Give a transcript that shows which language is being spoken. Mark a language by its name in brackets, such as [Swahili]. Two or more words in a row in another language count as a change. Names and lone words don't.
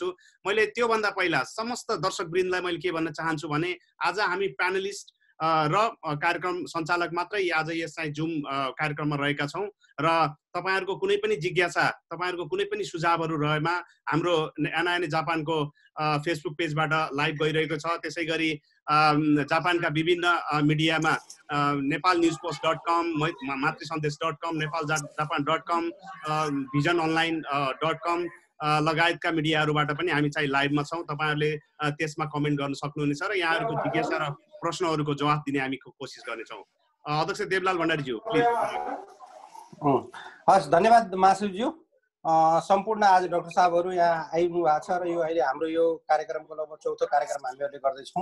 [Nepali] मैले त्योभन्दा पहिला समस्त दर्शकवृन्दलाई मैले के भन्न चाहन्छु भने आज हामी प्यानलिस्ट र कार्यक्रम सञ्चालक मात्रै आज यस चाहिँ जुम कार्यक्रममा रहेका छौँ र तपाईहरुको कुनै पनि जिज्ञासा, तपाईहरुको कुनै पनि सुझावहरू रहेमा हाम्रो एनआइएनए जापानको फेसबुक पेजबाट लाइभ गइरहेको छ। त्यसैगरी जापानका विभिन्न मिडियामा nepalnewspost.com, matrisandesh.com, nepaljapan.com, visiononline.com लगायतका मिडियाहरूबाट पनि हामी चाहिँ लाइभमा छौँ। तपाईहरुले त्यसमा कमेन्ट गर्न सक्नुहुनेछ र यहाँहरुको जिज्ञासा र प्रश्नहरूको जवाफ दिने हामी कोसिस गर्नेछौँ। अध्यक्ष देवलाल भण्डारीज्यू प्लिज। हस्, धन्यवाद मासुज्यू। सम्पूर्ण आज डाक्टर साहबहरू यहाँ आइनु भएको छ र यो अहिले हाम्रो यो कार्यक्रमको लगभग 4थो कार्यक्रम हामीहरूले गर्दैछौँ।